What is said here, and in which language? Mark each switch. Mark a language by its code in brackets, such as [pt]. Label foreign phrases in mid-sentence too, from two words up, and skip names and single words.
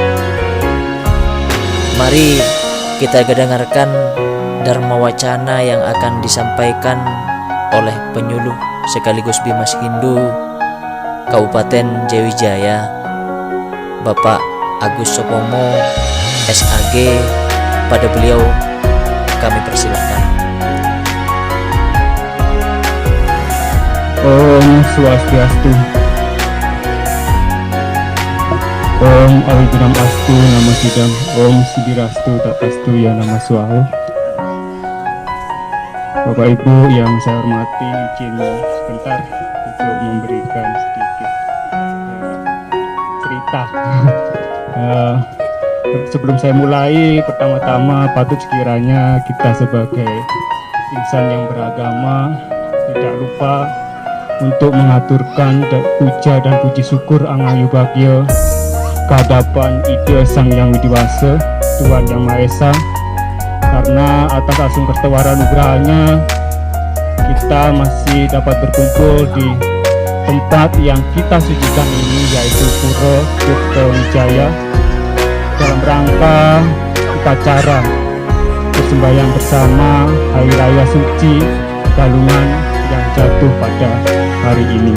[id] Mari kita dengarkan Dharma Wacana yang akan disampaikan oleh penyuluh sekaligus Bimas Hindu Kabupaten Jayawijaya, Bapak Agus Sopomo SAG. Pada beliau kami persilahkan. [sa] Om Swastiastu. Om Awibinam Astu Nama Sidam. Om Sidirastu Tatastu Ya Nama Suahu. [id] Bapak Ibu yang saya hormati, izin sebentar untuk memberikan sedikit cerita. Sebelum saya mulai, pertama-tama patut sekiranya kita sebagai insan yang beragama tidak lupa untuk mengaturkan puja dan puji syukur [ban] Angayu Bagyo [id] kehadapan Ide Sang Yang Widiwasa, Tuhan Yang Maha Esa, karena atas [ban] asung kertawara nugrahanya [id] kita masih dapat berkumpul di tempat yang kita sucikan ini, yaitu Pura Tirtawijaya, dalam rangka upacara bersembahyang bersama Hari Raya Suci Galungan yang jatuh pada hari ini.